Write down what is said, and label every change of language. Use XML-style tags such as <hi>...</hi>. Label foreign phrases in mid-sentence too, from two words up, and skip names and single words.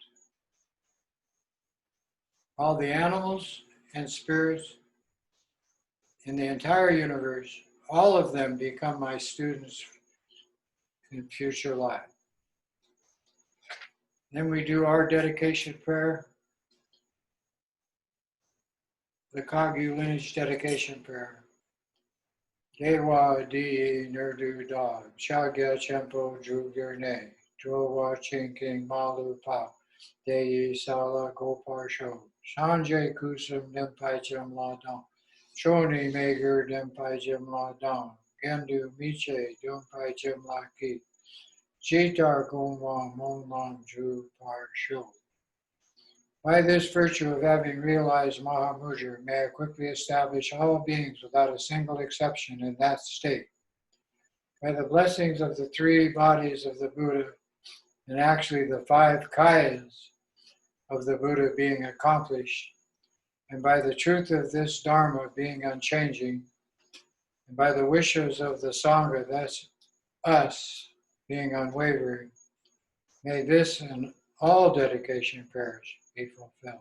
<en>All the animals and spirits in the entire universe, all of them become my students in future life. Then we do our dedication prayer, the Kagyu lineage dedication prayer.</en> <bo>དགེ་བ་འདི་ཡིས་ཉུར་དུ་བདག ཕྱག་རྒྱ་ཆེན་པོ་འགྲུབ་གྱུར་ནས། འགྲོ་བ་གཅིག་ཀྱང་མ་ལུས་པ། དེ་ཡི་ས་ལ་འགོད་པར་ཤོག སངས་རྒྱས་སྐུ་གསུམ་བརྙེས་པའི་བྱིན་རླབས་དང་། ཆོས་ཉིད་མི་འགྱུར་བདེན་པའི་བྱིན་རླབས་དང་། དགེ་འདུན་མི་ཕྱེད་འདུན་པའི་བྱིན་རླབས་ཀྱིས། ཇི་ལྟར་བསྔོས་བའི་སྨོན་ལམ་འགྲུབ་པར་ཤོག.</bo> <en>By this virtue of having realized Mahamudra, may I quickly establish all beings without a single exception in that state. By the blessings of the 3 bodies of the Buddha, and actually the 5 kayas of the Buddha being accomplished, and by the truth of this Dharma being unchanging, and by the wishes of the Sangha, that's us, being unwavering, may this and all dedication prayers be fulfilled.</en>